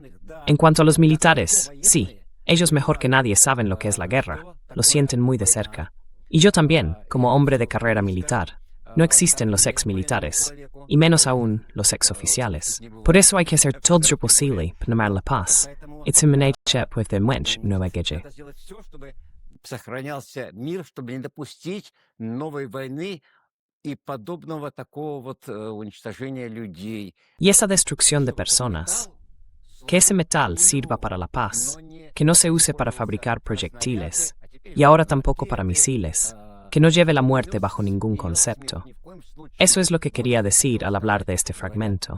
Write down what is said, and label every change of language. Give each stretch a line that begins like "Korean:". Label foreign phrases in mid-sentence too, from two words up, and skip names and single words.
Spanish: En cuanto a los militares, sí, ellos mejor que nadie saben lo que es la guerra, lo sienten muy de cerca. Y yo también, como hombre de carrera militar. No existen los ex-militares, y menos aún los ex-oficiales. Por eso hay que hacer todo lo posible para llamar la paz.
Russian: Сохранялся мир, чтобы не допустить новой войны и подобного такого вот уничтожения людей.
Spanish: Y esa destrucción de personas. Que ese metal sirva para la paz, que no se use para fabricar proyectiles, y ahora tampoco para misiles, que no lleve la muerte bajo ningún concepto. Eso es lo que quería decir al hablar de este fragmento.